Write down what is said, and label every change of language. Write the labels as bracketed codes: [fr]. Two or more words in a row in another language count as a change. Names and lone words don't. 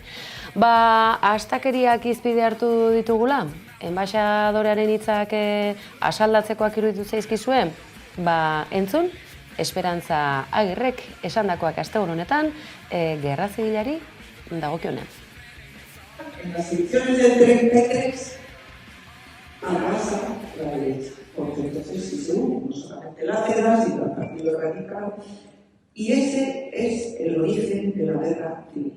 [eu] Astakeriak izpide hartu ditugula? Enbaxadorearen hitzak asaldatzekoak iruditu zaizkizue? Entzun, Esperantza Agirrek esandakoak asteburu honetan, gerra zibilari dagokionean. [es] En las elecciones del 33 arrasa la derecha, porque entonces sí se une, no solamente la CEDA, sino el Partido Radical, y ese es el origen de la guerra civil.